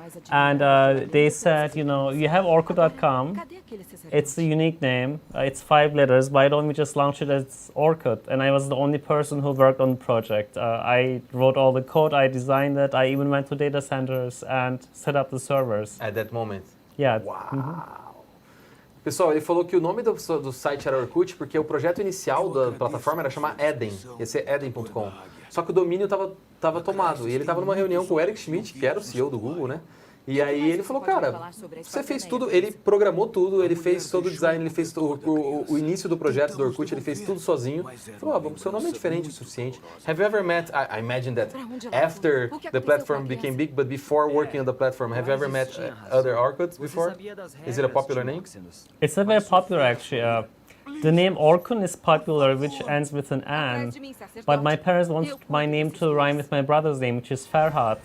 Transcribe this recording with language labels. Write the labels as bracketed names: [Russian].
[English] And they said, you know, you have Orkut.com. It's a unique name. It's 5 letters. Why don't we just launch it as Orkut? And I was the only person who worked on the project. I wrote all the code. I designed it. I even went to data centers and set up the servers. At that moment. Yeah. Uau! [Portuguese] Pessoal, ele falou que o nome do site era Orkut porque o projeto inicial da plataforma era chamar Eden, ia ser eden.com. Só que o domínio estava tomado e ele estava numa reunião com o Eric Schmidt, que era o CEO do Google, né? E aí ele falou, cara, você fez tudo, ele programou tudo, ele fez todo o design, ele fez o início do projeto do Orkut, ele fez tudo sozinho. Falou, seu nome é diferente o suficiente. [English] Have you ever met, I imagine that after the platform became big, but before working on the platform, have you ever met other Orkuts before? Is it a popular name? It's a very popular, actually. The name Orkun is popular, which ends with an N. But my parents wanted my name to rhyme with my brother's name, which is Farhad.